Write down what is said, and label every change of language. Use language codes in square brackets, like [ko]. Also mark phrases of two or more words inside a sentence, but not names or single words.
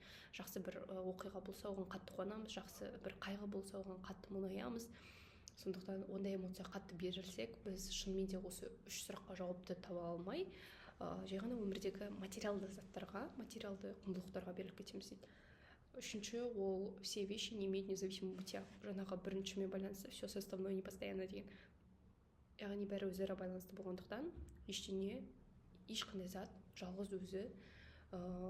[kk] Жақсы бір оқиға болса оған қатты қуанамыз, жақсы бір қайғы болса оған қатты мұңаямыз. Сондықтан ондай эмоция қатты берілсек, біз шынымен де осы 3 сұраққа жауапты таба алмай, жай ғана өмірдегі материалды заттарға, материалды құндылықтарға беріліп кетеміз дейді. Үшінші, ол [ru] все вещи не имеют независимого бытия. [kk] Жаңағы біріншімен байланысты, [ru] все составное не постоянно [kk] деген. Яғни бәрі өзара байланысты болғандықтан, ешқандай зат жалғыз өзі